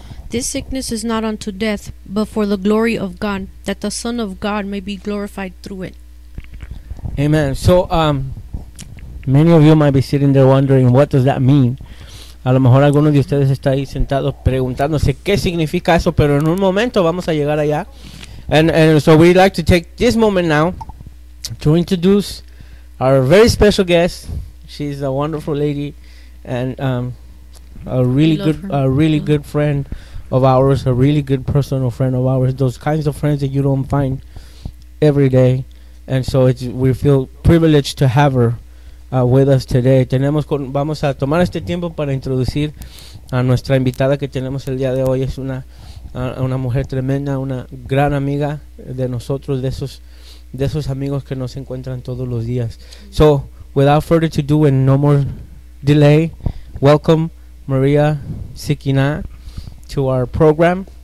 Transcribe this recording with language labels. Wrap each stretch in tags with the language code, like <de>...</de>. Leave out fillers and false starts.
<en>This sickness is not unto death, but for the glory of God, that the Son of God may be glorified through it. Amen. So, many of you might be sitting there wondering, what does that mean?</en> <es>A lo mejor algunos de ustedes están ahí sentados preguntándose qué significa eso, pero en un momento vamos a llegar allá.</es> <en>And so we'd like to take this moment now to introduce our very special guest. She's a wonderful lady and a really good friend of ours, a really good personal friend of ours, those kinds of friends that you don't find every day. And so we feel privileged to have her with us today.</en> <es>Vamos a tomar este tiempo para introducir a nuestra invitada que tenemos el día de hoy. Es una mujer tremenda, una gran amiga de nosotros, de esos amigos que nos encuentran todos los días.</es> <en>So, without further ado and no more delay, welcome María Siquiná to our program.</en>